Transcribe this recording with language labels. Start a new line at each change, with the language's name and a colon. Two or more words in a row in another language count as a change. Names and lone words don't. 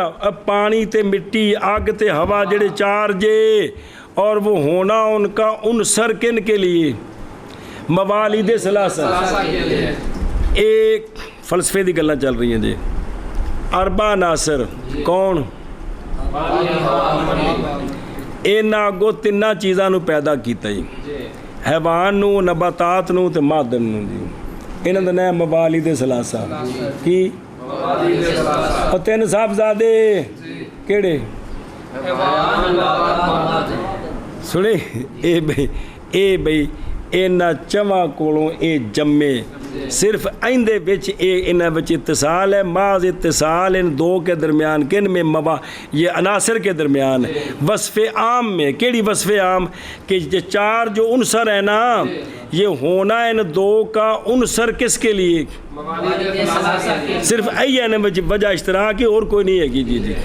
Punjabi: اب پانی تے مٹی آگ تے ہوا جڑے چار جے
Urdu: اور وہ ہونا ان کا عنصر کن کے لیے؟
Punjabi: موالید ثلاثہ. ایک فلسفے دی گلاں چل رہی ہیں جی. اربع عناصر کون؟ اینا اگوں تیناں چیزاں نو پیدا کیتا ہی، حیوان نو، نباتات نو تے معدن نو جی. انہاں دا نام موالید ثلاثہ. کی؟ اور تین صاحبزادے کیڑے؟ سنے اے بھئی اینا چواں کولوں اے جمے صرف ایندے وچ انہاں وچ اتصال ہے.
Urdu: محض اتصال ان دو کے درمیان کن میں؟ یہ عناصر کے درمیان وصف عام میں.
Punjabi: کیڑی وصف عام؟
Urdu: کہ یہ چار جو عنصر ہیں نا یہ ہونا ان دو کا عنصر کس کے لیے؟ صرف وجہ اشتراک کی اور کوئی نہیں ہے گی جی جی.